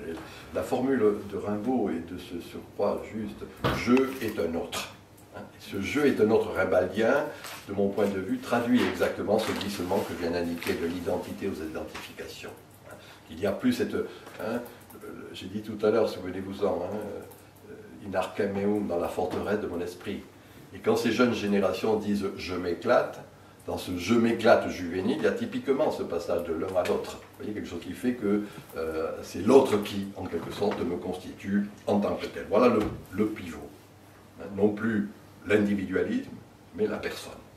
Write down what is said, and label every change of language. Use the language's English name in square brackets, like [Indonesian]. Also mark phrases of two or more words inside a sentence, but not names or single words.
[French] La formule de Rimbaud est de ce surcroît juste « je est un autre ». Ce jeu est un autre rimbaldien, de mon point de vue, traduit exactement ce glissement que je viens d'indiquer de l'identité aux identifications. Il n'y a plus cette... Hein, j'ai dit tout à l'heure, souvenez-vous-en, [Latin] in arcem meum, [French] dans la forteresse de mon esprit. Et quand ces jeunes générations disent « je m'éclate », dans ce « je m'éclate » juvénile, il y a typiquement ce passage de l'un à l'autre. Vous voyez, quelque chose qui fait que c'est l'autre qui, en quelque sorte, me constitue en tant que tel. Voilà le pivot. Non plus l'individualisme, mais la personne.